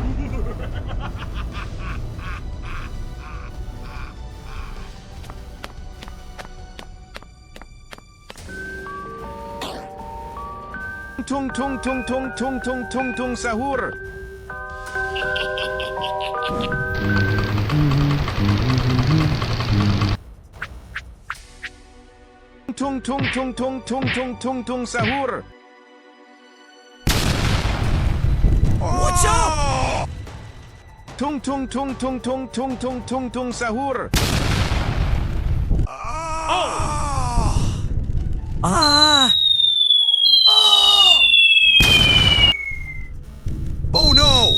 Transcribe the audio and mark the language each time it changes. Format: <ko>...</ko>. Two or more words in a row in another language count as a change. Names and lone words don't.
<en>Tung tung tung tung tung tung tung tung sahur. Tung tung tung tung tung tung tung tung sahur. Watch out! Tung tung tung tung tung tung tung tung tung sahur. Ah! Oh no!</en>